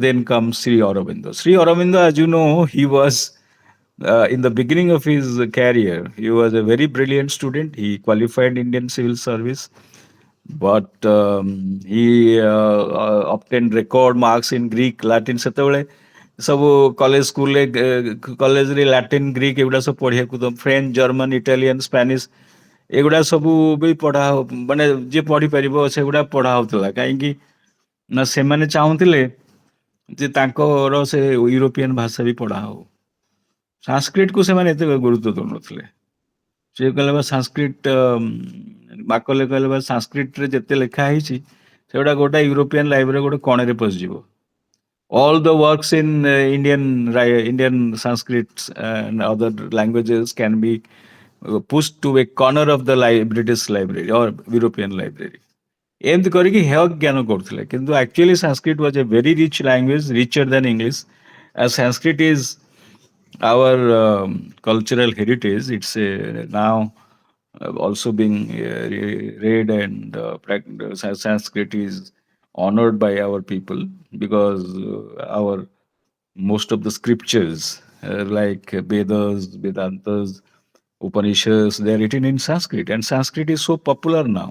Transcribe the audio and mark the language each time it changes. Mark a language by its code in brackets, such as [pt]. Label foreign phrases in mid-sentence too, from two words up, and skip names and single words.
[en] Then comes Sri Aurobindo. Sri Aurobindo, as you know, he was in the beginning of his career, he was a very brilliant student. He qualified Indian Civil Service, but he obtained record marks in Greek, Latin. [or] ସେତେବେଳେ ସବୁ କଲେଜ ସ୍କୁଲରେ କଲେଜରେ ଲାଟିନ୍ ଗ୍ରୀକ୍ ଏଗୁଡ଼ା ସବୁ ପଢ଼ିବାକୁ ତ, ଫ୍ରେଞ୍ଚ, ଜର୍ମାନ, ଇଟାଲିଆନ, ସ୍ପାନିଶ ଏଗୁଡ଼ା ସବୁ ବି ପଢ଼ା, ମାନେ ଯିଏ ପଢ଼ିପାରିବ ସେଗୁଡ଼ା ପଢ଼ା ହଉଥିଲା। କାହିଁକି ନା ସେମାନେ ଚାହୁଁଥିଲେ ଯେ ତାଙ୍କର ସେ ୟୁରୋପିଆନ ଭାଷା ବି ପଢ଼ା ହଉ। ସଂସ୍କୃତକୁ ସେମାନେ ଏତେ ଗୁରୁତ୍ୱ ଦେଉନଥିଲେ। ସେ କହିଲେ ବା ସଂସ୍କୃତ, ମାକଲେ କହିଲେ ବା ସଂସ୍କୃତରେ ଯେତେ ଲେଖା ହେଇଛି ସେଗୁଡ଼ା ଗୋଟେ [en] European library [or] ଗୋଟେ କଣରେ ପଶିଯିବ। [en] All the works in Indian Sanskrit and other languages can be pushed to a corner of the British library or European library. [or] ଏମିତି କରିକି ହେୟ ଜ୍ଞାନ କରୁଥିଲେ, କିନ୍ତୁ [en] actually Sanskrit was a very rich language, richer than English. As Sanskrit is our cultural heritage, it's now also being read and Sanskrit is honored by our people, because our most of the scriptures like Vedas, Vedantas, Upanishads, they are written in Sanskrit, and Sanskrit is so popular now.